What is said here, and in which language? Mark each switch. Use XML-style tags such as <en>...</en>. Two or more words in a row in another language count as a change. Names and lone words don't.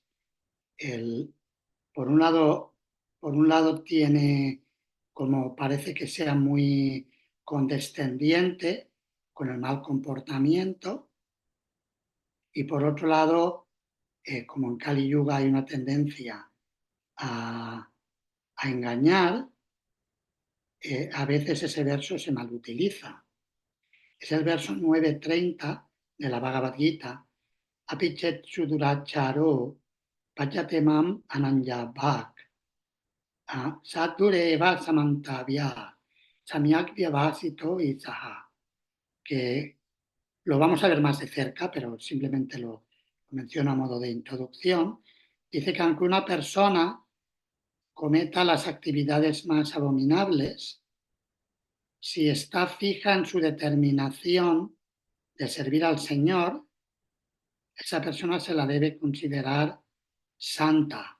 <es>Por un lado tiene como parece que sea muy condescendiente con el mal comportamiento y por otro lado, como en Kali Yuga hay una tendencia a engañar, a veces ese verso se malutiliza. Es el verso 9:30 de la Bhagavad Gita.</es> <sa>अपि चेत् सुदुराचारो भजते माम् अनन्यभाक् साधुरेव स मन्तव्यः सम्यग् व्यवसितो हि सः.</sa> <es>Que lo vamos a ver más de cerca, pero simplemente lo menciono a modo de introducción. Dice que aunque una persona cometa las actividades más abominables, si está fija en su determinación de servir al Señor, esa persona se la debe considerar santa.</es>